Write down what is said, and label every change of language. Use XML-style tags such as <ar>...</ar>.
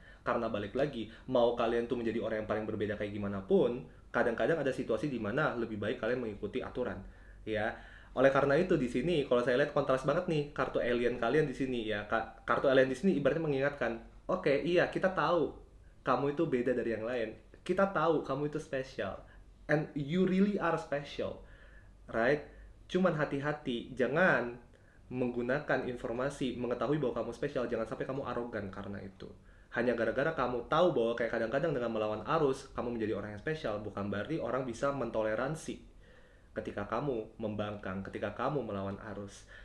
<id>Karena balik lagi, mau kalian tuh menjadi orang yang paling berbeda kayak gimana pun, kadang-kadang ada situasi di mana lebih baik kalian mengikuti aturan. Ya, oleh karena itu di sini kalau saya lihat kontras banget nih kartu alien kalian di sini ya. Kartu alien di sini ibaratnya mengingatkan, oke, iya kita tahu kamu itu beda dari yang lain. Kita tahu kamu itu spesial.</id> <en>And you really are special. Right?</en> <id>Cuman hati-hati, jangan menggunakan informasi mengetahui bahwa kamu spesial, jangan sampai kamu arogan karena itu. Hanya gara-gara kamu tahu bahwa kayak kadang-kadang dengan melawan arus, kamu menjadi orang yang spesial, bukan berarti orang bisa mentoleransi ketika kamu membangkang, ketika kamu melawan arus.</id>